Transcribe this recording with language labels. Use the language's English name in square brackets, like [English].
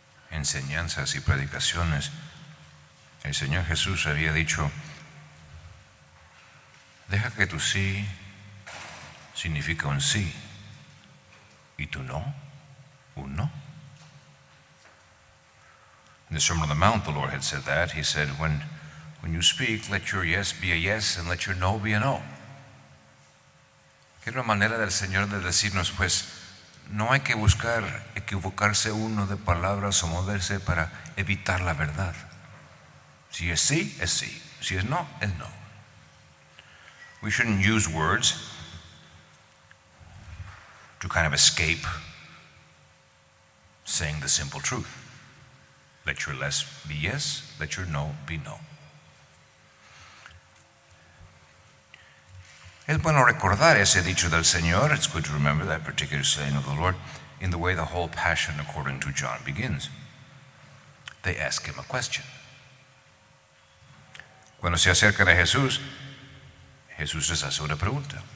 [Spanish] enseñanzas y predicaciones, el Señor Jesús había dicho: deja que tu sí significa un sí y tu no, un no. [English] In the Sermon on the Mount, the Lord had said that. He said, when you speak, let your yes be a yes and let your no be a no. [Spanish] Que era una manera del Señor de decirnos, pues, no hay que buscar equivocarse uno de palabras o moverse para evitar la verdad. Si es sí, es sí. Si es no, es no. [English] We shouldn't use words to kind of escape saying the simple truth. Let your yes be yes, let your no be no. [Spanish] Es bueno recordar ese dicho del Señor. [English] It's good to remember that particular saying of the Lord in the way the whole Passion according to John begins. They ask him a question. [Spanish] Cuando se acercan a Jesús, Jesús les hace una pregunta.